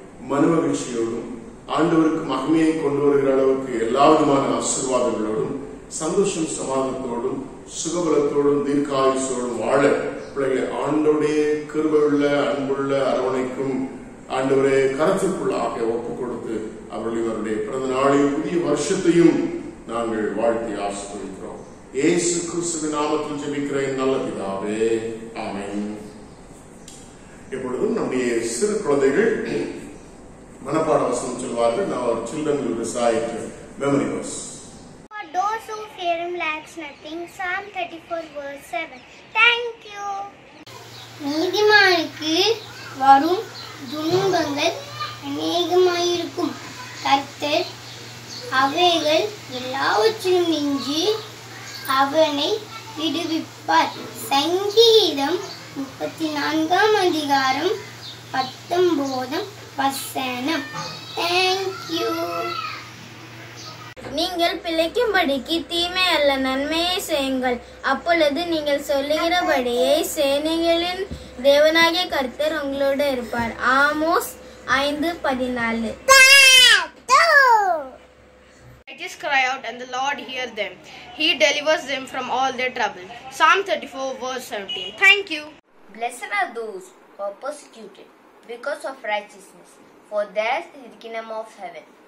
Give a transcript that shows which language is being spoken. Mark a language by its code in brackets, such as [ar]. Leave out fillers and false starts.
[ta] மனமகிழ்ச்சியோடும் ஆண்டவருக்கு மகிமையை கொண்டு வருகிற அளவுக்கு எல்லா விதமான ஆசீர்வாதங்களோடும் சந்தோஷம் சமாதானத்தோடும் சுகபலத்தோடும் தீர்க்காயுசோடும் வாழ பிள்ளைகளை ஆண்டவருடைய கிருபையுள்ள அன்புள்ள அரவணைக்கும் ஆண்டவரே கருத்துக்குள்ளாக ஒப்புக் கொடுத்து அவருடைய பிறந்த நாளின் புதிய வருஷத்தையும் நாங்கள் வாழ்த்தி ஆசீர்வதிக்கிறோம். இயேசு கிறிஸ்துவின் நாமத்தில் ஜெபிக்கிறேன் நல்ல பிதாவே, ஆமென். இப்பொழுதும் நம்முடைய சிறு குழந்தைகள் மனப்பாட வசனம் சொல்வார்கள். [en] Now our children will recite memory verse. For those who fear him lacks nothing. Psalm 34 verse 7. Thank you. [ta] நீதிமானுக்கு வரும் துன்பங்கள் அநேகமாயிருக்கும். கர்த்தர் அவைகள் எல்லாவற்றிலும் நின்று அவனை விடுவிப்பார். சங்கீதம் 34ஆம் அதிகாரம் 19 வசனம். [en] Thank you. [ta] நீங்கள் பிழைக்கும்படிக்கு தீமை அல்ல நன்மையை செய்யுங்கள், அப்பொழுது நீங்கள் சொல்லுகிறபடியே சேனைகளின் தேவனாகிய கர்த்தர் உங்களோடு இருப்பார். Amos 5:14. [en] Righteous cry out, and the Lord hear them. He delivers them from all their trouble. Psalm 34:17. Thank you. Blessed are those who are persecuted because of righteousness, for theirs is the kingdom of heaven.